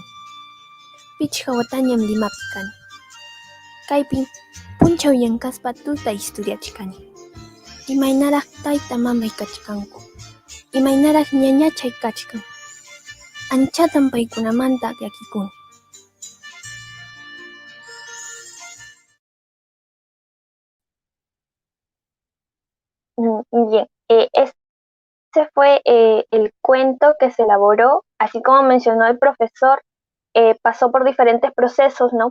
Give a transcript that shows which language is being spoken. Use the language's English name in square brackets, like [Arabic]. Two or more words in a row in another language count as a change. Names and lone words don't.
[Quechua] Pichqa watañam Limapi kani. Kaypin punchaw llank'aspa tuta estudiachkani. Imaynaraq tayta mamay kachkanku. Imaynaraq ñañachay kachkan. Anchatan paykunamanta llakikuni. [Spanish] Bien, ese fue el cuento que se elaboró, así como mencionó el profesor, pasó por diferentes procesos, ¿no?